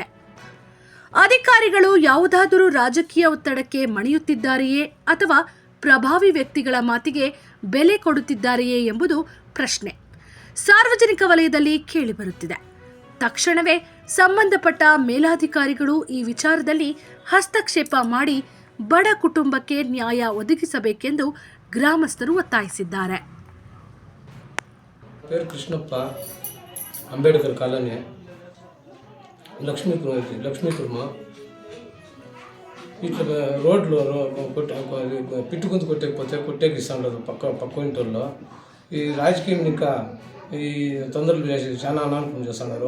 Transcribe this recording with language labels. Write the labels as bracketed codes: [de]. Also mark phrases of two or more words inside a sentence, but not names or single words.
[kn] ಅಧಿಕಾರಿಗಳು ಯಾವುದಾದರೂ ರಾಜಕೀಯ ಒತ್ತಡಕ್ಕೆ ಮಣಿಯುತ್ತಿದ್ದಾರೆಯೇ ಅಥವಾ ಪ್ರಭಾವಿ ವ್ಯಕ್ತಿಗಳ ಮಾತಿಗೆ ಬೆಲೆ ಕೊಡುತ್ತಿದ್ದಾರೆಯೇ ಎಂಬುದು ಪ್ರಶ್ನೆ ಸಾರ್ವಜನಿಕ ವಲಯದಲ್ಲಿ ಕೇಳಿಬರುತ್ತಿದೆ. ತಕ್ಷಣವೇ ಸಂಬಂಧಪಟ್ಟ ಮೇಲಾಧಿಕಾರಿಗಳು ಈ ವಿಚಾರದಲ್ಲಿ ಹಸ್ತಕ್ಷೇಪ ಮಾಡಿ ಬಡ ಕುಟುಂಬಕ್ಕೆ ನ್ಯಾಯ ಒದಗಿಸಬೇಕೆಂದು ಗ್ರಾಮಸ್ಥರು ಒತ್ತಾಯಿಸಿದ್ದಾರೆ. [te] పేరు కృష్ణప్ప, అంబేడ్కర్ కాలనీ, లక్ష్మీపురమ. ఇట్లా రోడ్లు పిట్టుకుంటూ కొట్టేకి ఇస్తాడు పక్క ఇంట్లో. ఈ రాజకీయం ఇంకా ఈ తొందరలు చేసి చాలా అనానుకూలం చేస్తున్నారు.